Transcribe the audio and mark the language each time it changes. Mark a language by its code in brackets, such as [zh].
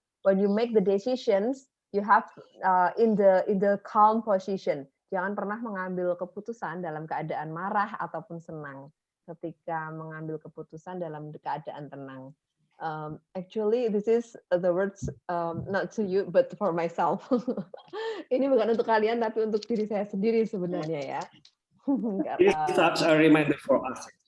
[en] When you make the decisions, you have in the calm position. [id] Jangan pernah mengambil keputusan dalam keadaan marah ataupun senang. Ketika mengambil keputusan dalam keadaan tenang. [en] Actually, this is the words not to you but for myself. [id] Ini bukan untuk kalian tapi untuk diri saya sendiri sebenarnya ya. [en] It's such a reminder for us.